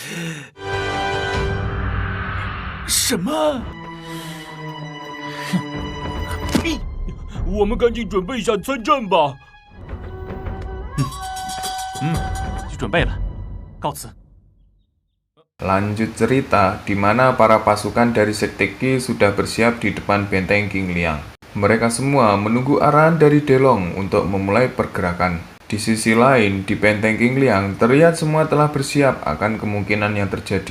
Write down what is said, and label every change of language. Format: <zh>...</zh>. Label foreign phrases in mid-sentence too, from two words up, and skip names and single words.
<zh>什么？呸！我们赶紧准备一下参战吧。就准备了，告辞。</zh> <id>Lanjut cerita, di mana para pasukan dari Sekte Qi sudah bersiap di depan benteng King Liang. Mereka semua menunggu arahan dari Delong untuk memulai pergerakan. Di sisi lain, di benteng King Liang, terlihat semua telah bersiap akan kemungkinan yang terjadi.</id>